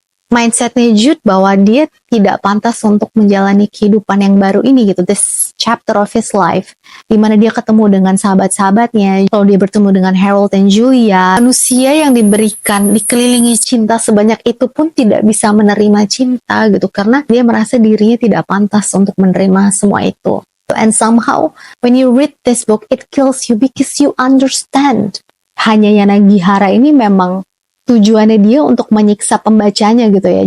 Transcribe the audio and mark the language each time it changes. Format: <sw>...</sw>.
<id>mindsetnya Jude bahwa dia tidak pantas untuk menjalani kehidupan yang baru ini gitu,</id> <en>this chapter of his life,</en> <id>di mana dia ketemu dengan sahabat-sahabatnya, kalau dia bertemu dengan Harold dan Julia, manusia yang dikelilingi cinta sebanyak itu pun tidak bisa menerima cinta gitu, karena dia merasa dirinya tidak pantas untuk menerima semua itu.</id> <en>And somehow, when you read this book, it kills you because you understand.</en> <id>Hanya Yana Gihara ini memang tujuannya dia untuk menyiksa pembacanya gitu ya.</id>